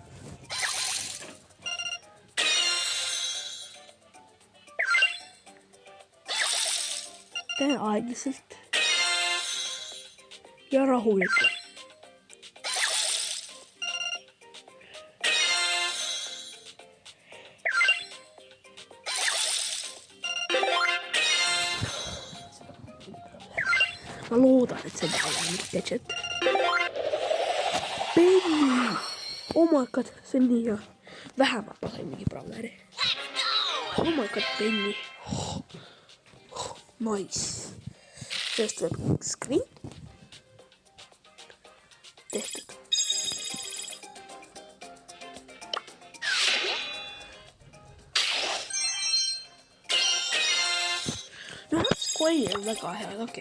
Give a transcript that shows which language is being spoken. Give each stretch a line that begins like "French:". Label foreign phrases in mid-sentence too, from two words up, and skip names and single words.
Estonian: Tee aeglaselt ja rahulikult. Ma loodan, et see ei ole mitte gadget.
English: Penny! Oh my god,
Estonian: see on nii hea. Vähemalt ma sain mingi brawleri.
English: Oh my god, Penny. Nice.
Estonian: Sellest tuleb screen. Tehtud. No, Square on väga hea, okei.